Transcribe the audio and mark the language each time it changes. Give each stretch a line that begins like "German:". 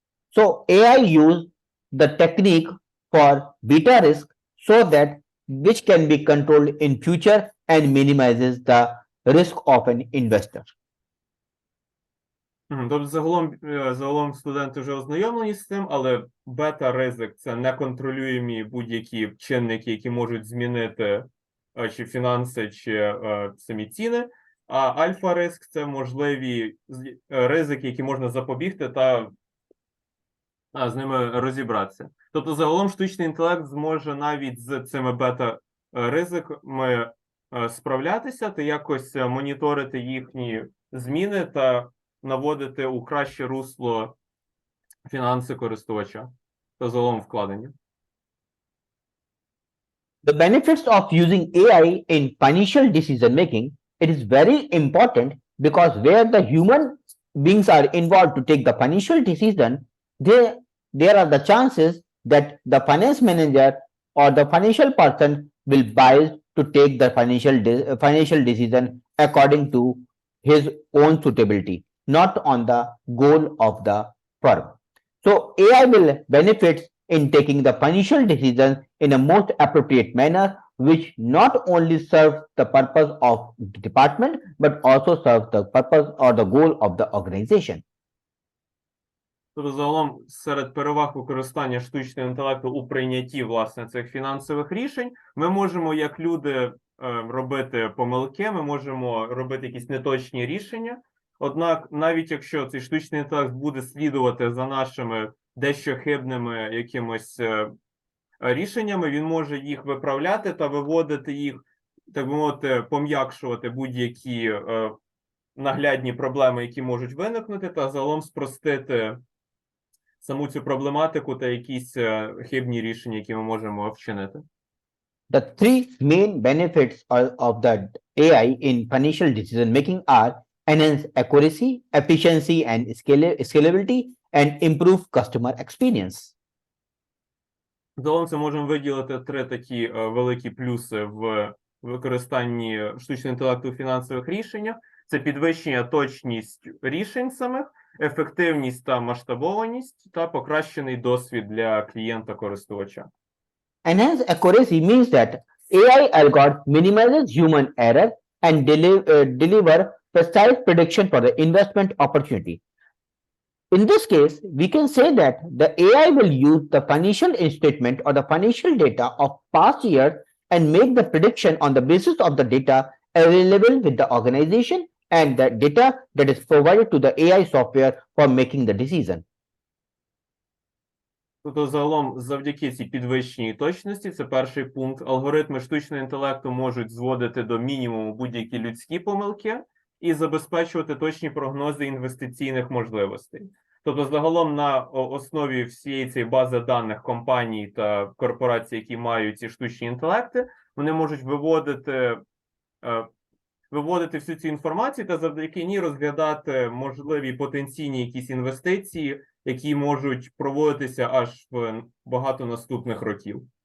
English: So AI use the technique for beta risk so that which can be controlled in future and minimizes the risk of an investor.
Ukrainian: Тобто загалом студенти вже ознайомлені з цим, але бета-ризик – це неконтролюємі будь-які чинники, які можуть змінити чи фінанси, чи самі ціни. А альфа-ризик – це можливі ризики, які можна запобігти та з ними розібратися. Тобто загалом штучний інтелект зможе навіть з цими бета-ризиками справлятися та якось моніторити їхні зміни та наводити у краще русло фінанси користувача та загалом вкладення.
English: The benefits of using AI in financial decision making, it is very important because where the human beings are involved to take the financial decision, there are the chances that the finance manager or the financial person will bias to take the financial decision according to his own suitability, not on the goal of the firm. So AI will benefit in taking the financial decisions in a most appropriate manner, which not only serves the purpose of the department, but also serves the purpose or the goal of the organization.
Ukrainian: Тобто, загалом, серед переваг використання штучного інтелекту у прийнятті, власне, цих фінансових рішень, ми можемо, як люди, робити помилки, ми можемо робити якісь неточні рішення. Однак, навіть якщо цей штучний інтелект буде слідувати за нашими дещо хибними якимось рішеннями, він може їх виправляти та виводити їх, так би мовити, пом'якшувати будь-які наглядні проблеми, які можуть виникнути, та загалом спростити саму цю проблематику та якісь хибні рішення, які ми можемо вчинити.
English: The three main benefits of the AI in financial decision making are enhance accuracy, efficiency, and scalability, and improve customer experience.
Ukrainian: Загалом це можемо виділити три такі великі плюси в використанні штучного інтелекту у фінансових рішеннях. Це підвищення точність рішень самих, ефективність та масштабованість, та покращений досвід для клієнта-користувача.
English: Enhanced accuracy means that AI algorithm minimizes human error and deliver precise prediction for the investment opportunity. In this case, we can say that the AI will use the financial statement or the financial data of past years and make the prediction on the basis of the data available with the organization and the data that is provided to the AI software for making the decision.
Ukrainian: Тобто, загалом, завдяки цій підвищеній точності, це перший пункт, алгоритми штучного інтелекту можуть зводити до мінімуму будь-які людські помилки і забезпечувати точні прогнози інвестиційних можливостей. Тобто, загалом, на основі всієї цієї бази даних компаній та корпорацій, які мають ці штучні інтелекти, вони можуть виводити всю цю інформацію та завдяки ній розглядати можливі потенційні якісь інвестиції, які можуть проводитися аж в багато наступних років.